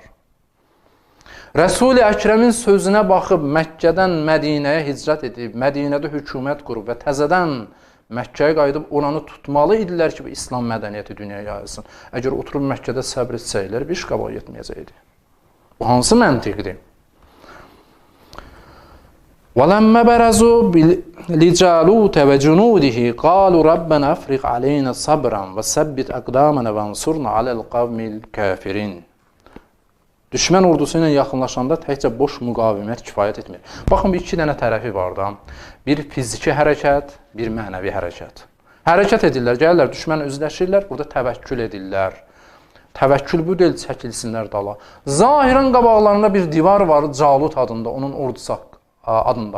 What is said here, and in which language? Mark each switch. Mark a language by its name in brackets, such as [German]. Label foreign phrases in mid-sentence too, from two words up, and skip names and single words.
[Azerbaijani] Rəsul-i Əkrəmin sözünə baxıb Məkkədən Mədinəyə hicrət edib, Mədinədə hökumət qurub və təzədən Məkkəyə qayıdıb oranı tutmalı idilər ki, İslam mədəniyyəti dünyaya yayılsın. Əgər oturub Məkkədə səbr etsəylər, bir iş qabaq yetməyəcəkdi. Bu hansı məntiqdir? [Arabic] وَلَمَّ بَرَزُوا لِجَالُوتَ وَجُنُودِهِ قَالُوا رَبَّنَا أَفْرِغْ عَلَيْنَا صَبْرًا وَثَبِّتْ أَقْدَامَنَا وَانصُرْنَا عَلَى الْقَوْمِ الْكَافِرِينَ. [Azerbaijani] Düşmən ordusu ilə yaxınlaşanda təkcə boş müqavimət kifayət etmir. Baxın, bir iki dənə tərəfi var da. Bir fiziki hərəkət, bir mənəvi hərəkət. Hərəkət edirlər, gəlirlər, düşmən üzləşirlər, burada təvəkkül edirlər. Təvəkkül bu deyil, çəkilsinlər dala. Zahirən qabaqlarında bir divar var, Calut adında, onun ordusu adında.